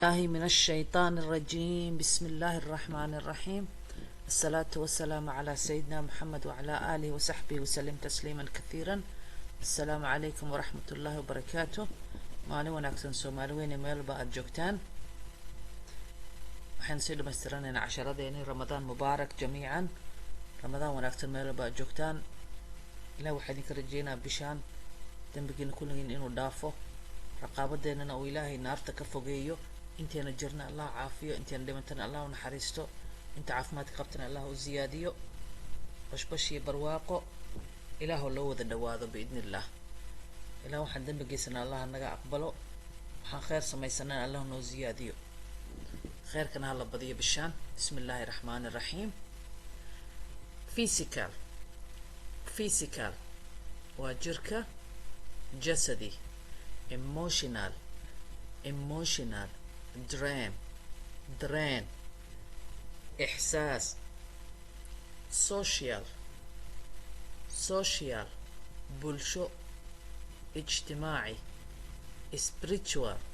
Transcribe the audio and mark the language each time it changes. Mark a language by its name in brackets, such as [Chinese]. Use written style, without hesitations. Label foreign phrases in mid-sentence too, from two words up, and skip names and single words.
[Arabic] الله من الشيطان الرجيم. بسم الله الرحمن الرحيم. الصلاة والسلام على سيدنا محمد وعلى آله وصحبه وسلم تسليما كثيرا. السلام عليكم ورحمة الله وبركاته. [Somali] maalin wanaagsan Soomaaliweyn meelba aad joogtaan. waxaan sii dhamaystiranayna casharadeeni [Arabic] رمضان مبارك جميعا. [Somali] Ramadaan wanaagsan meelba aad joogtaan. Ilaahay waxaan idinka rajeynaa bishaan dambigiina kulligiin inuu dhaafo, raqaabadeenana uu Ilaahay naarta ka fogeeyo. inteena jirna Allah caafiyo, inteena dhimantana Allah u naxariisto, inta caafimaadka qabtana Allah u ziyaadiyo, bashbash iyo barwaaqo Ilaahu loo wada dhawaado biidnillah. ilaa waxaan dambigiisana Allah naga aqbalo, waxaan khayr samaysanana Allah noo ziyaadiyo, khayrkana hala badiyo bishaan. [Arabic] بسم الله الرحمن الرحيم. [Somali] physical waa jirka, [Arabic] jasadi [English] emotional drain [Arabic] إحساس social بلشو اجتماعي spiritual